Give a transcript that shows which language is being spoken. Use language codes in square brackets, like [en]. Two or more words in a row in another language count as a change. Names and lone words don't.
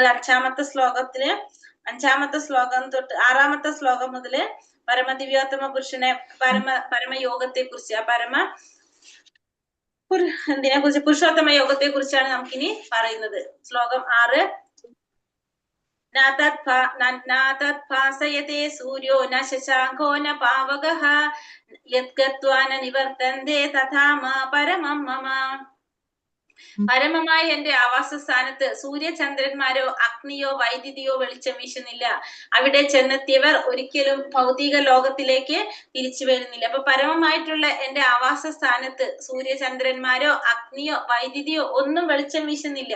[ml] 5-ാമത്തെ ശ്ലോകം തൊട്ട് 6-ാമത്തെ ശ്ലോകം മുതല് പരമദിവ്യോത്തമ പുരുഷനെ പരമയോഗത്തെ കുറിച്ച്, ആ എന്തിനെ കുറിച്ച്? പുരുഷോത്തമ യോഗത്തെ കുറിച്ചാണ് നമുക്കിനി പറയുന്നത്. ശ്ലോകം 6. [sa] നാതദ്ഭാസയതേ സൂര്യോ ന ശശാങ്കോ ന പാവകഃ യദ്ഗത്വാ ന നിവർത്തന്തേ തഥാ മാ പരമം മമ. [ml] പരമമായ എന്റെ ആവാസസ്ഥാനത്ത് സൂര്യചന്ദ്രന്മാരോ അഗ്നിയോ വൈദ്യുതിയോ വെളിച്ചം വീശുന്നില്ല. അവിടെ ചെന്നെത്തിയവർ ഒരിക്കലും ഭൗതിക ലോകത്തിലേക്ക് തിരിച്ചു വരുന്നില്ല. അപ്പൊ പരമമായിട്ടുള്ള എന്റെ ആവാസസ്ഥാനത്ത് സൂര്യചന്ദ്രന്മാരോ അഗ്നിയോ വൈദ്യുതിയോ ഒന്നും വെളിച്ചം വീശുന്നില്ല.